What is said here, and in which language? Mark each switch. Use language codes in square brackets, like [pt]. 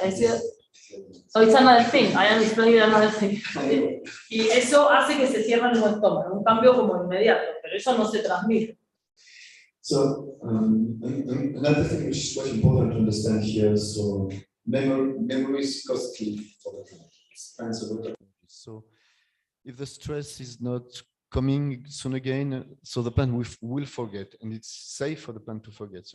[es] Es decir, [en] so it's another thing, I am explaining another thing. [es] Y eso hace que se cierren los estómagos, un cambio como inmediato, pero eso no se transmite. [en] So another thing which is quite important to understand here, so memory is costly for the plant. So if the stress is not coming soon again, so the plant will forget, and it's safe for the plant to forget.